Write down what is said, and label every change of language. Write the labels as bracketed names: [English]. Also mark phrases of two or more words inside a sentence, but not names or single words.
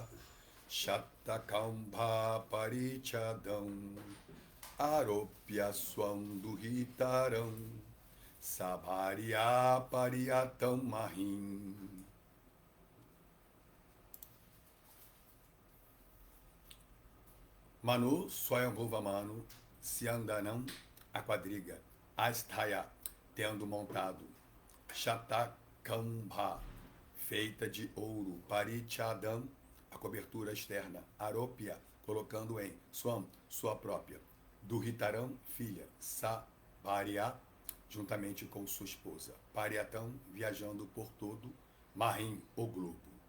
[Sanskrit] शातकौम्भपरिच्छदम् आरोप्य स्वां दुहितरं सभार्यः पर्यटन् महीम्. मनु, स्वायम्भुव मनु, स्यन्दनम्, [Portuguese] a quadriga, Asthaya, tendo montado, Shatakambha, feita de ouro, Parichadam, a cobertura externa, Aropya, colocando em Swam, sua própria, Duhitaram, filha, Sabharya, juntamente com sua esposa, Pariyatam, viajando por todo, Mahim, o globo.